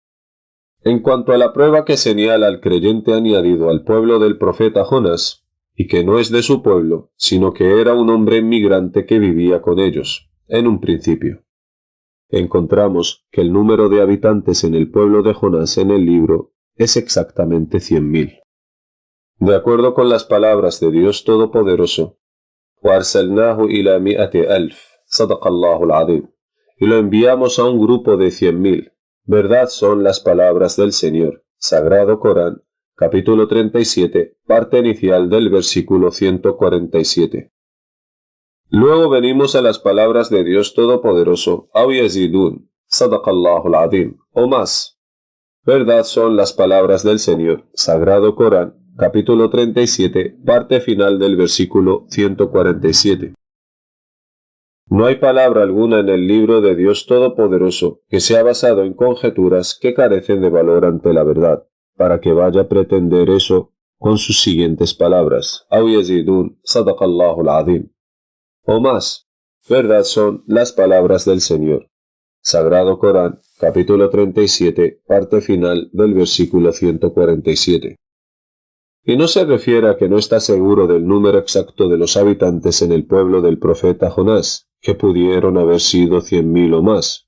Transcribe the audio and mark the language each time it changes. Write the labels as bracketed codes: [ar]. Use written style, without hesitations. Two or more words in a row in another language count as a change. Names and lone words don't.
[es] En cuanto a la prueba que señala al creyente añadido al pueblo del profeta Jonás, y que no es de su pueblo, sino que era un hombre inmigrante que vivía con ellos, en un principio. Encontramos que el número de habitantes en el pueblo de Jonás en el libro es exactamente 100.000. De acuerdo con las palabras de Dios Todopoderoso, [ar] وَأَرْسَلْنَاهُ إِلَى 100,000 صَدَقَ اللَّهُ الْعَظِيمُ, [es] y lo enviamos a un grupo de 100.000. Verdad son las palabras del Señor. Sagrado Corán, capítulo 37, parte inicial del versículo 147. Luego venimos a las palabras de Dios Todopoderoso, [ar] أَوْ يَزِيدُونَ صَدَقَ اللَّهُ الْعَظِيمُ, [es] o más. Verdad son las palabras del Señor. Sagrado Corán, capítulo 37, parte final del versículo 147. No hay palabra alguna en el libro de Dios Todopoderoso que sea basado en conjeturas que carecen de valor ante la verdad, para que vaya a pretender eso con sus siguientes palabras. [ar] أَوْ يَزِيدُونَ صَدَقَ اللَّهُ الْعَظِيمُ, [es] o más. Verdad son las palabras del Señor. Sagrado Corán, capítulo 37, parte final del versículo 147. Y no se refiere a que no está seguro del número exacto de los habitantes en el pueblo del profeta Jonás, que pudieron haber sido 100.000 o más.